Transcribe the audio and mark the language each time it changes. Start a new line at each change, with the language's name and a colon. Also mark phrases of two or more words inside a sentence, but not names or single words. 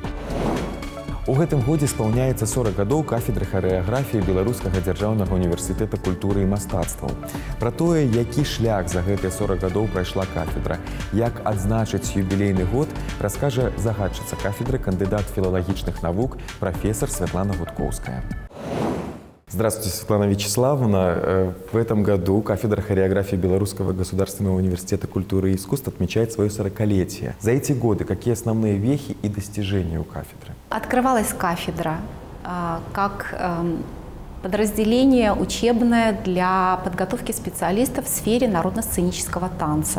Belarusian: У гэтым годзе спаўняецца 40 гадоў кафедры харэаграфіі Беларускага дзяржаўнага універсітэта культуры і мастацтваў. Пра тое, які шлях за гэтыя 40 гадоў прайшла кафедра, як адзначыць юбілейны год, раскажа загадчыца кафедры, кандыдат філалагічных навук, прафесор Святлана Гудкоўская.
Russian: Здравствуйте, Светлана Вячеславовна. В этом году кафедра хореографии Белорусского государственного университета культуры и искусств отмечает свое 40-летие. За эти годы какие основные вехи и достижения у кафедры? Открывалась кафедра как подразделение учебное для подготовки специалистов в сфере народно-сценического танца.